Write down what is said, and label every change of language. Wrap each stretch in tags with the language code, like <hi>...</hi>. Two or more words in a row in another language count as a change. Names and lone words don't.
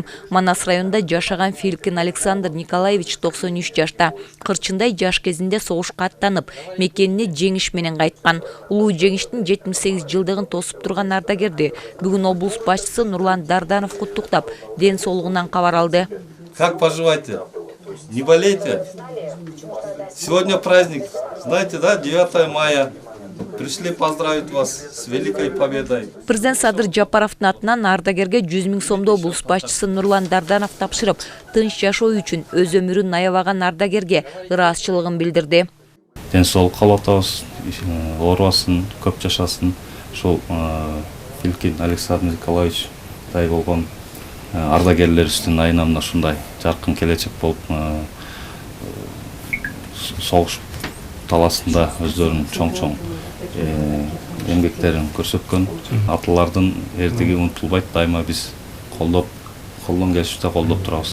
<ky>Манас районунда жашаган Филькин Александр Николаевич 93 жашта. Кырчындай жаш кезинде согушка аттанып, мекенине жеңиш менен кайткан. Улуу жеңиштин 78 жылдыгын тосуп турган ардагерди бүгүн облус башчысы Нурлан Дарданов куттуктап, ден соолугунан кабар алды.</ky> <ru>Как поживаете? Не болейте? Сегодня праздник, знаете, да, 9 мая. Пришли поздравить вас с великой победой.</ru> <ky>Президент Садыр Жапаровдун атынан ардагерге 100 000 сомдо облус башчысы Нурлан Дарданов тапшырып, тынч жашоо үчүн өз өмүрүн аябаган ардагерге ыраазычылыгын билдирди. Ден соолук каалап атабыз, оорубасын, көп жашасын. Ошол Филькин Александр Николаевич дай болгон ардагерлерибиздин айына мына ушундай жаркын келечек болуп, согуш таласында өздөрүнүн чоң эмгектерин көрсөткөн аталардын эрдиги унутулбайт, дайыма биз колдон келишибизде колдоп турабыз.</ky>